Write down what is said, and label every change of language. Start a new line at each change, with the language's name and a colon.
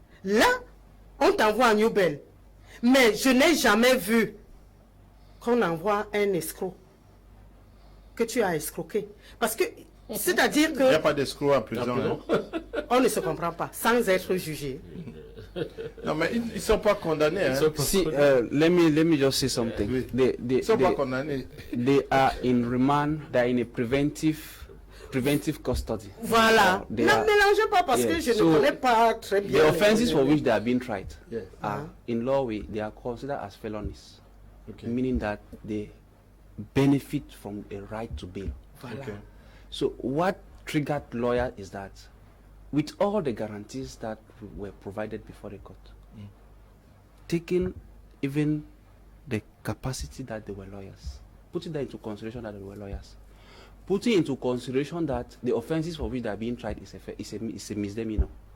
French: Là, on t'envoie en Newbel. Mais je n'ai jamais vu qu'on envoie un escroc que tu as escroqué. Parce que, c'est-à-dire que... Il n'y a pas d'escroc en prison. Hein? On ne se comprend pas, sans être jugé. Non, mais ils ne sont pas condamnés. Hein?
English: See, let me just say something.
French: Ils ne sont pas condamnés.
English: They are in remand, they are in a preventive custody.
French: Voilà. Ne mélangez pas parce que je ne connais pas très bien.
English: The offenses for which they are being tried are, in law way, they are considered as felonies, meaning that they benefit from a right to bail.
French: Voilà.
English: So what triggered lawyer is that, with all the guarantees that were provided before the court, taking even the capacity that they were lawyers, putting that into consideration that they were lawyers, putting into consideration that the offenses for which they are being tried is a misdemeanor.